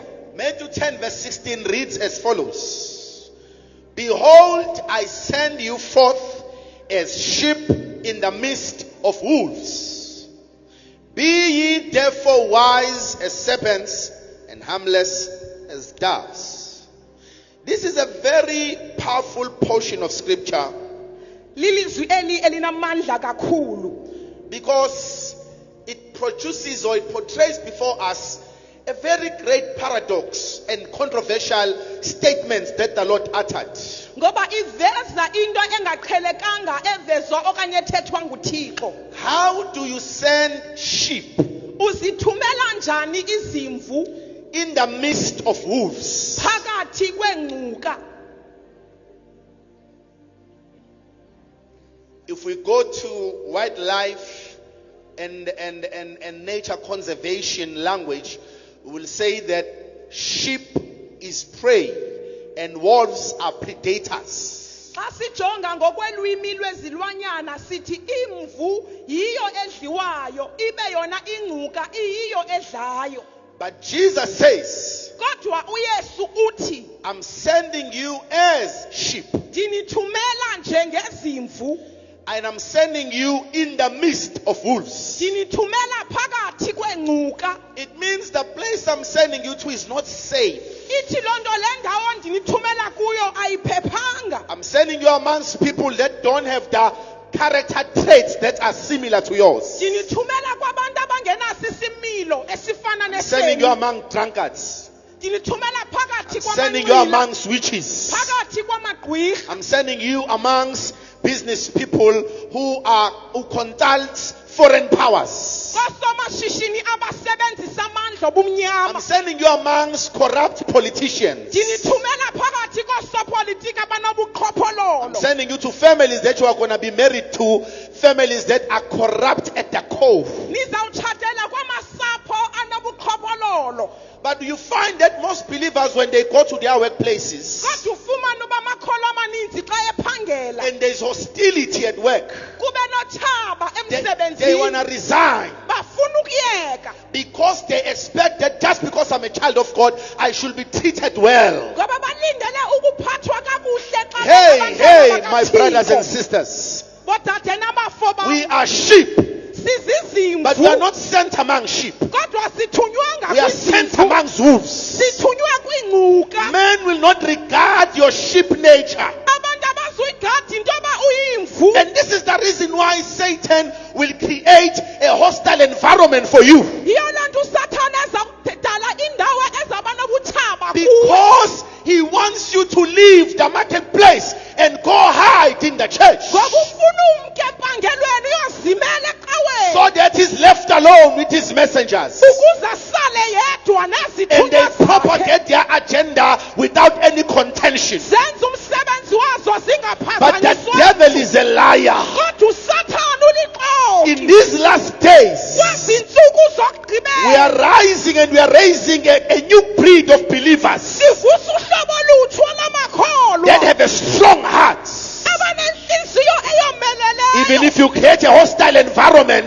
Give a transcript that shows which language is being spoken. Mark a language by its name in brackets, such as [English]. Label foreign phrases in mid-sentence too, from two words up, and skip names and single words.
[English] Matthew 10 verse 16 reads as follows. Behold, I send you forth as sheep in the midst of wolves. Be ye therefore wise as serpents and harmless as doves. This is a very powerful portion of scripture [Xhosa] lilizwi elinamandla kakhulu [English] because it produces or it portrays before us a very great paradox and controversial statements that the Lord uttered. [Xhosa] ngoba iveza into engaqhelekanga evezwa okanye ethethwa nguThixo. [English] How do you send sheep [Xhosa] Uzithumela njani izimvu [English] in the midst of wolves? [Xhosa] phakathi kwengcuka? [English] If we go to wildlife and nature conservation language, we will say that sheep is prey and wolves are predators. [Xhosa] Xa sijonga ngokwelwimi lwezilwanyana sithi imvu yiyo edliwayo ibe yona ingcuka iyiyo edlayo. [English] But Jesus says, [Xhosa] Kodwa uYesu uthi [English] I'm sending you as sheep, [Xhosa] ndinithumela njengezimvu, [English] and I'm sending you in the midst of wolves. [Xhosa] ndinithumela phakathi kwengcuka. [English] It means the place I'm sending you to is not safe. [Xhosa] Ithi loo nto le ndawo ndinithumela kuyo ayiphephanga. [English] I'm sending you amongst people that don't have the character traits that are similar to yours. [Xhosa] Ndinithumela kwabantu abangenaso isimilo esifana [English] I'm sending you [Xhosa] nesenu. [English] among drunkards. [Xhosa] Ndinithumela phakathi [English] I'm sending you [Xhosa] kwamanqila, [English] amongst witches. [Xhosa] phakathi kwamagqwirha. [English] I'm sending you amongst business people who consult foreign powers. [Xhosa] Koosomashishini abasebenzisa amandla [English] I'm [Xhosa] obumnyama. [English] sending you amongst corrupt politicians. [Xhosa] Ndinithumela phakathi koosopolitiki [English] I'm [Xhosa] abanobuqhophololo. [English] sending you to families that you are going to be married to, families that are corrupt at the core. [Xhosa] Nizawutshatela kwamasapho anobuqhophololo. [English] But you find that most believers, when they go to their workplaces [Xhosa] Kodwa ufumane uba amakholwa amaninzi xa ephangela [English] and there's hostility at work, [Xhosa] kube notshaba [English] they want to [Xhosa] emsebenzini, [English] resign [Xhosa] bafuna ukuyeka [English] because they expect that just because I'm a child of God, I should be treated well. [Xhosa] ngoba balindele ukuphathwa kakuhle xa [English] Hey, [Xhosa] bengabantwana [English] my [Xhosa] bakaThixo. [English] brothers and sisters, [Xhosa] Bodade namafo bam, [English] we are sheep, [Xhosa] sizizimvu, [English] but we are not sent among sheep. [Xhosa] kodwa sithunywanga [English] We are sent [Xhosa] kwizimvu, [English] amongst wolves. [Xhosa] sithunywa kwingcuka. [English] Men will not regard your sheep nature. [Xhosa] Abantu abazuyigada into yoba uyimvu. [English] And this is the reason why Satan will create a hostile environment for you. [Xhosa] Yiyo loo nto uSathane ezawudala indawo ezaba nobutshaba kuwe. [English] Because he wants you to leave the marketplace and go hide in the church. [Xhosa] Ngoba ufuna umke empangelweni uyozimela ecaweni. [English] So that he's left alone with his messengers. [Xhosa] Ukuze asale yedwa [English] And [Xhosa] nezithunywa [English] they [Xhosa] zakhe. [English] propagate their agenda without any contention. [Xhosa] Zenza umsebenzi wazo [English] But the [Xhosa] zingaphazanyiswa. [English] devil is a liar. [Xhosa] Kodwa uSathane ulixoki. [English] In these last days, [Xhosa] Kwezi ntsuku [English] we [Xhosa] zokugqibela [English] are rising and we are raising a new breed of believers [Xhosa] sivusa uhlobo olutsha lwamakholwa [English] that have a strong heart. [Xhosa] abanenhliziyo [English] Even [Xhosa] eyomeleleyo. [English] if you create a hostile environment,